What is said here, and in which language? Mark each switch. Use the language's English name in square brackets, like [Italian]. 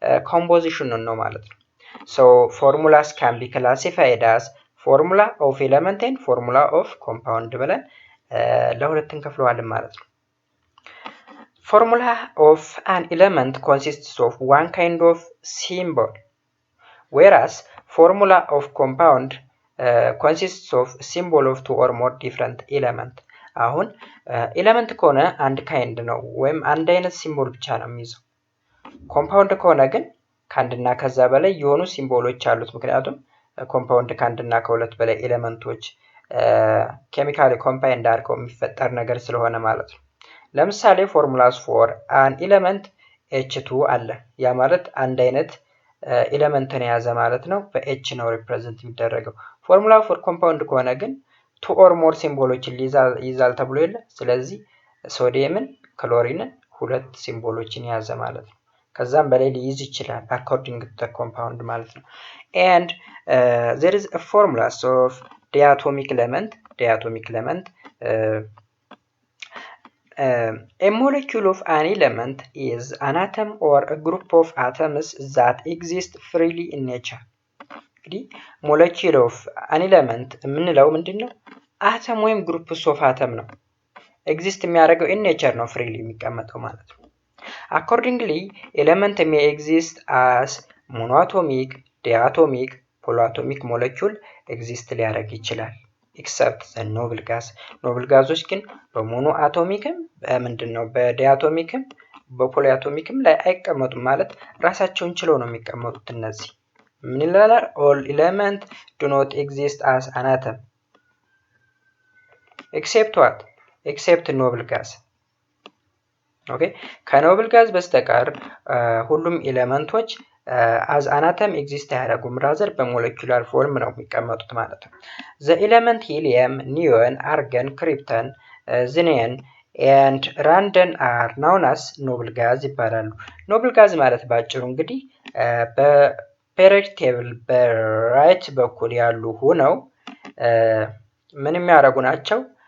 [Amharic] ኮምፖዚሽኑን ነው ማለት ነው። [English] So formulas can be classified as formula of element and formula of compound [Amharic] ብለን ለሁለት እንከፍለዋለን ማለት ነው። [English] Formula of an element consists of one kind of symbol, whereas formula of compound consists of symbol of two or more different element. [Amharic] አሁን ኤሌመንት ከሆነ አንድ ካይንድ ነው ወይም አንድ አይነት ሲምቦል ብቻ ነው የሚይዘው። ኮምፓውንድ ከሆነ ግን ከአንድና ከዛ በላይ የሆኑ ሲምቦሎች አሉት። ምክንያቱም ኮምፓውንድ ከአንድና ከሁለት በላይ ኤሌመንቶች ኬሚካሊ ኮምባይንድ አድርገው የሚፈጠር ነገር ስለሆነ ማለት ነው። ለምሳሌ ፎርሙላስ ፎር አን ኤሌመንት H2 አለ። ያ ማለት አንድ አይነት ኤሌመንትን የያዘ ማለት ነው። በኤች ነው ሪፕሬዘንት የሚደረገው። ፎርሙላ ፎር ኮምፓውንድ ከሆነ ግን ቱ ኦር ሞር ሲምቦሎችን ይዛል ተብሎ የለ። ስለዚህ ሶዲየምን ክሎሪንን ሁለት ሲምቦሎችን የያዘ ማለት ነው። ከዛም በላይ ሊይዝ ይችላል [English] according to the compound [Amharic] ማለት ነው። [English] and there is a formula of diatomic element. A molecule of an element is an atom or a group of atoms that exist freely in nature. [Amharic] እንግዲህ [English] molecule of an element [Amharic] የምንለው ምንድነው? አተም ወይም [English] groups of atom ነው። exist የሚያደርገው in nature ነው፣ freely [Amharic] የሚቀመጠው ማለት ነው። [English] Accordingly, element may exist as monoatomic, diatomic, polyatomic molecule exist [Amharic] ሊያደርግ ይችላል [English] except the noble gas. [Amharic] noble gasoች ግን በሞኖ አቶሚክም ምንድነው በዲያቶሚክም በፖሊአቶሚክም ላይ አይቀመጡም ማለት ራሳቸውን ችለው ነው የሚቀመጡት እነዚህ። ምን ይላል? [English] all elements do not exist as an atom except what? except noble gas [Amharic] ኦኬ ከኖብል ጋዝ በስተቀር ሁሉም ኤሌመንቶች [English] as an atom exist [Amharic] አያደርጉም rather በሞለኪውላር ፎርም ነው የሚቀመጡት ማለት ነው። [English] the element helium, neon, argon, krypton, xenon and radon are known as noble gas [Amharic] ይባላሉ። noble gas ማለት ባጭሩ እንግዲህ በፔሪዮዲክ ቴብል በራይት በኩል ያሉ ሆነው ምን የሚያደርጉ ናቸው?